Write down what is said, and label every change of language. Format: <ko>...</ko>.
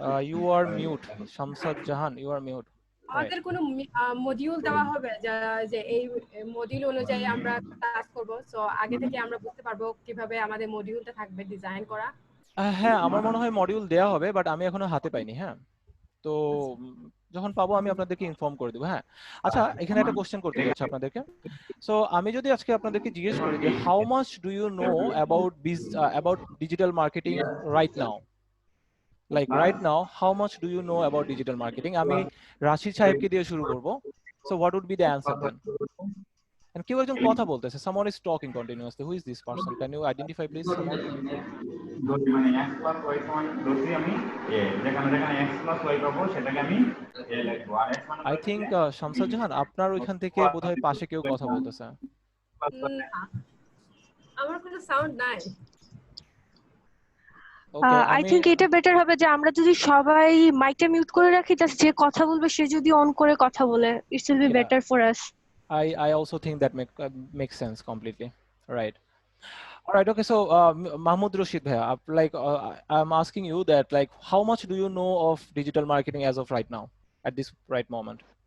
<en>You are mute, Shamsad Jahan, you are mute.</en> <bn>আমাদের কোনো module দেওয়া হবে যে এই মডিউল অনুযায়ী আমরা ক্লাস করব, সো আগে থেকে আমরা বুঝতে পারবো কিভাবে আমাদের মডিউলটা থাকবে ডিজাইন করা। হ্যাঁ, আমার মনে হয় মডিউল দেওয়া হবে, বাট আমি এখনো হাতে পাইনি। হ্যাঁ, তো যখন পাবো আমি আপনাদেরকে ইনফর্ম করে দেবো। হ্যাঁ, আচ্ছা, এখানে একটা কোশ্চেন করতে যাচ্ছি আপনাদেরকে। সো আমি যদি আজকে আপনাদেরকে জিজ্ঞেস করি যে</bn> <en>how much do you know about digital marketing</en> <bn>right now, like right now, how much do you know about digital marketing? আমি রাশিদ সাহেবকে দিয়ে শুরু করব।</bn> <en>So what would be the answer then? And</en> <bn>কেউ একজন কথা বলতেছে,</bn> <en>someone is talking continuously. Who is this person? Can you identify please, someone?</en> <bn>মানে x প্লাস y সমান ধরছি আমি a, যেখানে যেখানে x প্লাস y পাবো সেটাকে আমি a লিখবো, আর x মানে</bn> <en>I think</en> <bn>শামসাদ জাহান, আপনার ওইখান থেকে বোধহয় পাশে কেউ কথা বলতেছে। আমার কোনো সাউন্ড নাই। ওকে,</bn> <en>I think</en> <bn>এটা বেটার হবে যে আমরা যদি সবাই মাইকটা মিউট করে রাখি, জাস্ট যে কথা বলবে সে যদি অন করে কথা বলে,</bn> <en>It's will be better for us. I also think that makes sense completely. Right. All right. Okay. So, Mahmoud Rashid bhaiya, like I'm asking you that, like, how much do you know of digital marketing as of right now, at this right moment?</en>